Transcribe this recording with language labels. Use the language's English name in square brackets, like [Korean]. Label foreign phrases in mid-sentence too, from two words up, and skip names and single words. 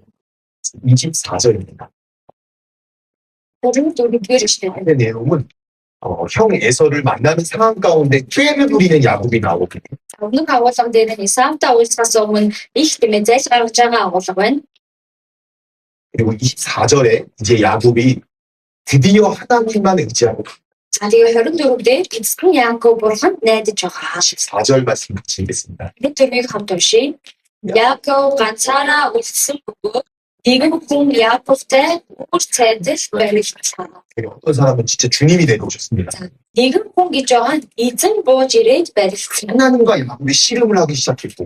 [Korean] 24절입니다. [Mongolian] 34-р эшлэл. [Korean] 의 내용은 형 에서를 만나는 상황 가운데 꾀를 부리는 야곱이 나오거든요. [Mongolian] Өмнөх агуулга дээр нь Исаавтай уулзахаас өмнө их тэмээ зайлж гаргаж байгаа агуулга байна. [Korean] 그리고 24절에 이제 야곱이 드디어 하나님만 의지하고 [Mongolian] За тэгээ 24 дээр эцэг нь Яаков бурханд найдаж байгаа. [Korean] 4절 말씀 같이 읽겠습니다. [Mongolian] Бид тэрийг хамт уншийе. Яаков ганцаараа үлдсэн бөгөөд нэгэн хүн Яаковтай үр цайдал барилдсан. [Korean] 어떤 사람은 진짜 주님이 내려오셨습니다. [Mongolian] Нэгэн хүн гэж байгаа нь эзэн бууж ирээд барилдсан. [Korean] 하나님과 야곱이 씨름을 하기 시작했고